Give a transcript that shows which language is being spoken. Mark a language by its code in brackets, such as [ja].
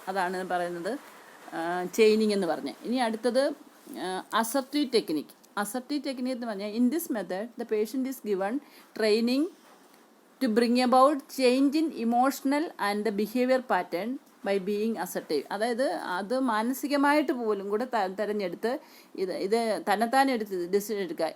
[ml] അതാണ് പറയുന്നത് ചെയിനിങ് എന്ന് പറഞ്ഞ്. ഇനി അടുത്തത് അസർട്ടീവ് ടെക്നിക്. [en] Assertive technique എന്ന് പറഞ്ഞാൽ in this method the patient is given training to bring about change in emotional and the behavior pattern by being assertive. [ml] അതായത് അത് മാനസികമായിട്ട് പോലും കൂടെ തിരഞ്ഞെടുത്ത് ഇത് തന്നെത്താനെ ഡിസിഷൻ എടുക്കുക.